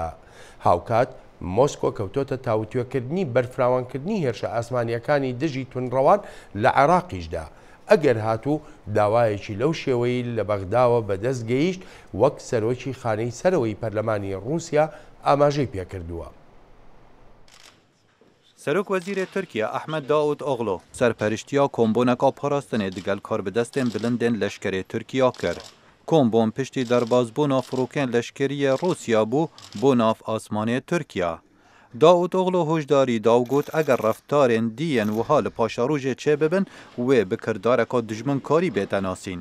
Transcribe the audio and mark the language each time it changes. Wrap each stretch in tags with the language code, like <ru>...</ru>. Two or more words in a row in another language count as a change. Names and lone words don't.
<ckb>هاوکات مۆسکۆ کەوتۆتە تاوتوێکردنی بەرفراوانکردنی هێرشە ئاسمانیەکانی دژی تونڕەوان لە عێراقیشدا. ئەگەر هاتوو داوایەکی لەو شێوەی لە بەغداوە بەدەست گەیشت وەک سەرۆکی خانەی سەرەوەی پەرلەمانی رووسیا ئاماژەی پێکردووە.</ckb> <ku>سەرۆک وەزیرê Tirkiye Ahmed Daûtoğlu serperiştiya komboneka parastinê digel karbidestên bilindên leşkerê Tirkiya kir. Kombon piştî derbasbûna firokên leşkeriyê Rûsya bû bo nav asmanê Tirkiya. Daûtoğlu hojdarî da û got eger reftarên dîyên wiha li paşarojê çêbibin wê bi kirdareka dijminkarî bête nasîn.</ku>